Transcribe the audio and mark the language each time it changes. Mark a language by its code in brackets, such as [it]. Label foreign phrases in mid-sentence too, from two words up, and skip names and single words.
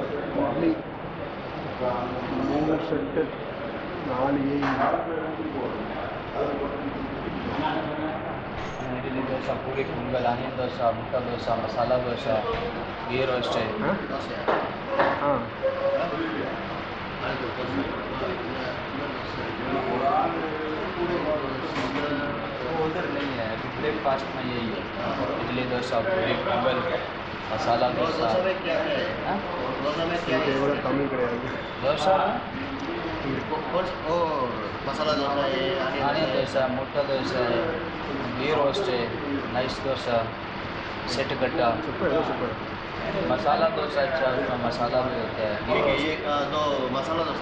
[ta] இட்லி 3 செட்டு 4 [hi] इडली डोसा, पूरी पोंगल, आनियन डोसा, मुट्टा डोसा, मसाला डोसा, घी रोस्ट है। हाँ उधर नहीं है, ब्रेकफास्ट में यही है, इडली डोसा, पूरी पोंगल, मसाला डोसा। [ta] தமிழ் கிடையாது. [hi] डोसा मसाला डोसा है, आनियन डोसा, मुट्टा डोसा है, घी रोस्ट है, नाइस डोसा, सेट कट्टा, super. मसाला डोसा अच्छा, उसमें मसाला भी होता है। ठीक है, ये दो मसाला डोसा।